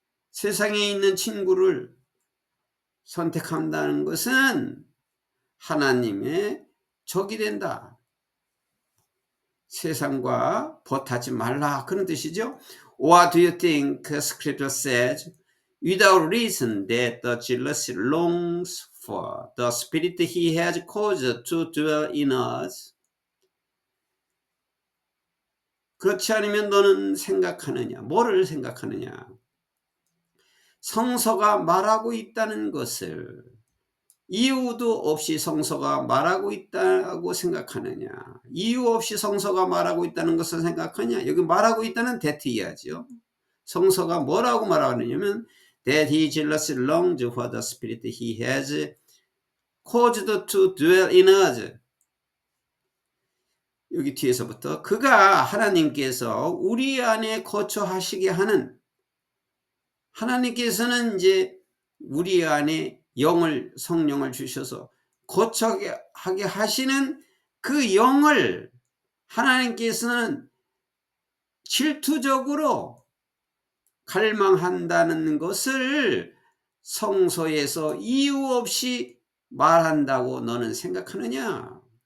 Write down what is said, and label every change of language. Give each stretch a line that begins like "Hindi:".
Korean: 세상에 있는 친구를 선택한다는 것은 하나님의 적이 된다. 세상과 벗하지 말라, 그런 뜻이죠.
English: What do you think Scripture says? without reason that the jealousy longs for the spirit he has caused to dwell in us.
Korean: 그렇지 않으면 너는 생각하느냐? 뭐를 생각하느냐? 성서가 말하고 있다는 것을 이유도 없이 성서가 말하고 있다고 생각하느냐? 이유 없이 성서가 말하고 있다는 것을 생각하냐? 여기 말하고 있다는 that 이야기죠. 성서가 뭐라고 말하느냐면
English: that he jealously longs for the spirit he has caused to dwell in us.
Korean: 여기 뒤에서부터 그가 하나님께서 우리 안에 거처하시게 하는, 하나님께서는 이제 우리 안에 영을, 성령을 주셔서 거처하게 하시는 그 영을 하나님께서는 질투적으로 갈망한다는 것을 성서에서 이유 없이 말한다고 너는 생각하느냐?